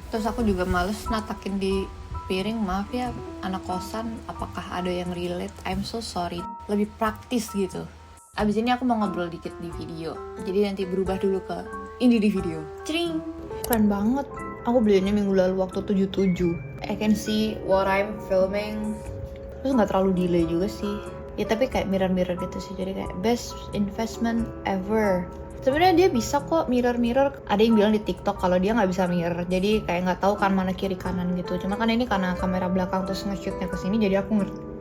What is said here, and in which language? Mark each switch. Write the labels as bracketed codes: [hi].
[id] Terus aku juga males natakin di piring, maaf ya anak kosan, apakah ada yang relate? [en] I'm so sorry. [id] Lebih praktis gitu. Abis ini aku mau ngobrol dikit di video, jadi nanti berubah dulu ke ini di video. Cering. Keren banget. Aku belinya minggu lalu waktu 77. [en] I can see what I'm filming. [id] Terus nggak terlalu delay juga sih. Ya tapi kayak mirror gitu sih. Jadi kayak [en] best investment ever. [id] Sebenarnya dia bisa kok mirror. Ada yang bilang di TikTok kalau dia nggak bisa mirror, jadi kayak nggak tahu kan mana kiri kanan gitu. Cuma kan ini karena kamera belakang terus nge-shootnya ke sini, jadi aku ngerti.